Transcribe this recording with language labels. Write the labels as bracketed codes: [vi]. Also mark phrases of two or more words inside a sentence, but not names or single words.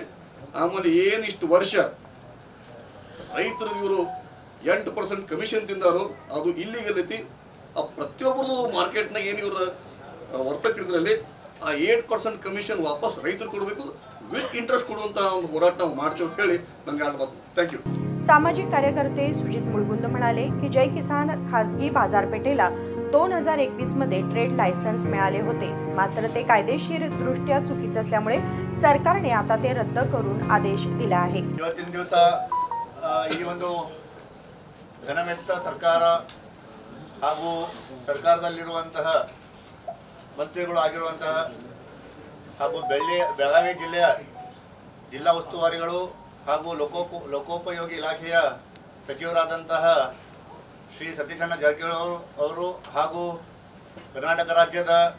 [kn] ಆಮೇಲೆ ಏನು ಇಷ್ಟು ವರ್ಷ ರೈತರು ಇವರು 8% ಕಮಿಷನ್ ತಿಂದಾರೋ ಅದು ಇಲ್ಲಿಗಲ್ ಐತಿ. ಆ ಪ್ರತಿಯೊಬ್ಬರು ಮಾರ್ಕೆಟ್ನಾಗ ಏನು ಇವರು ವರ್ತಕರಿದ್ರಲ್ಲಿ ಆ 8% ಕಮಿಷನ್ ವಾಪಸ್ ರೈತರು ಕೊಡಬೇಕು, [en] with interest [kn] ಕೊಡುವಂಥ ಒಂದು ಹೋರಾಟ ನಾವು ಮಾಡ್ತೇವೆ ಅಂತ ಹೇಳಿ ನನಗೆ ಹೇಳ್ಬೋದು. [en] thank you. [mr] सामाजिक कार्यकर्ते सुजित मुळगुंद म्हणाले की जय किसान खासगी बाजारपेठेला 2021 मध्ये [en] trade license [mr] मिळाले होते, मात्र ते कायदेशीर दृष्ट्या चुकीचे असल्यामुळे सरकारने आता ते रद्द करून आदेश दिला आहे. [kn] ಇವತ್ತಿನ ದಿವಸ ಈ ಒಂದು ಘನಮೆತ್ತ ಸರ್ಕಾರ ಹಾಗೂ ಸರ್ಕಾರದಲ್ಲಿರುವಂತಹ ಮಂತ್ರಿಗಳು ಆಗಿರುವಂತಹ ಹಾಗೂ ಬೆಳಗಾವಿ ಜಿಲ್ಲೆಯ ಜಿಲ್ಲಾ ಉಸ್ತುವಾರಿಗಳು ಹಾಗೂ ಲೋಕೋಪಯೋಗಿ ಇಲಾಖೆಯ ಸಚಿವರಾದಂತಹ ಶ್ರೀ ಸತೀಶ್ ಅಣ್ಣ ಜಾರಕಿಹೊಳಿ ಅವರು ಹಾಗೂ ಕರ್ನಾಟಕ ರಾಜ್ಯದ